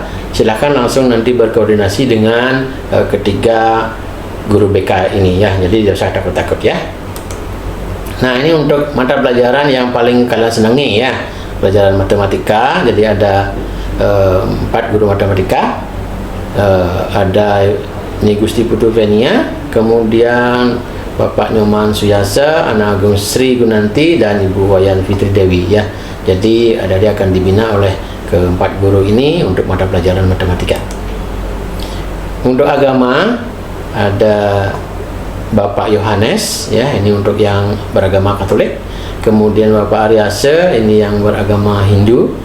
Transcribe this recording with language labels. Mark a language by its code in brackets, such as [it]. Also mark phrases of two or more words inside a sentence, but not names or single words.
[id] Silakan langsung nanti berkoordinasi dengan ketiga guru BK ini, ya. Jadi tidak usah takut-takut, ya. Nah, ini untuk mata pelajaran yang paling kalian senangi, ya, pelajaran matematika. Jadi ada 4 guru matematika, ada Nyi Gusti Putu Venia, kemudian Bapak Nyoman Suyasa, Ana Agung Sri Gunanti, dan Ibu Wayan Fitri Dewi, ya. Jadi dia akan dibina oleh ke-4 guru ini untuk mata pelajaran matematika. Untuk agama ada Bapak Yohanes, ya, ini untuk yang beragama Katolik. Kemudian Bapak Aryase, ini yang beragama Hindu.